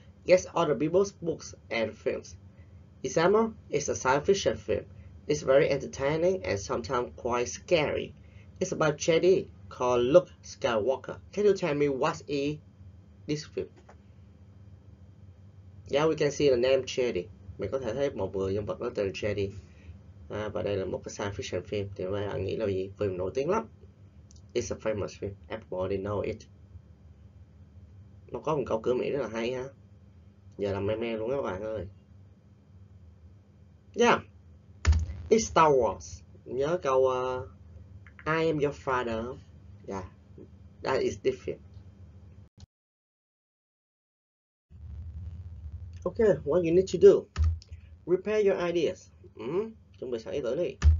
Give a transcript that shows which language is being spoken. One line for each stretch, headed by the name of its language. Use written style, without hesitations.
English: Guess other people's books and films. Example is a science fiction film. It's very entertaining and sometimes quite scary. It's about JD called Luke Skywalker. Can you tell me what is this film? Yeah, we can see the name JD.
Vietnamese: Mình có thể thấy một người nhân vật đó tên JD. Và đây là một cái
English: science fiction film.
Vietnamese: Thì mấy bạn nghĩ là gì? Phim nổi tiếng lắm.
English: It's a famous film. Everybody know it.
Vietnamese: Nó có một câu cửa Mỹ rất là hay ha. Giờ làm meme luôn các bạn ơi.
English: Yeah. It's Star Wars.
Vietnamese: Nhớ câu
English: I am your father. Yeah. That is this film. Okay, what you need to do. Prepare your ideas.
Vietnamese: Chuẩn bị sẵn ý tưởng đi.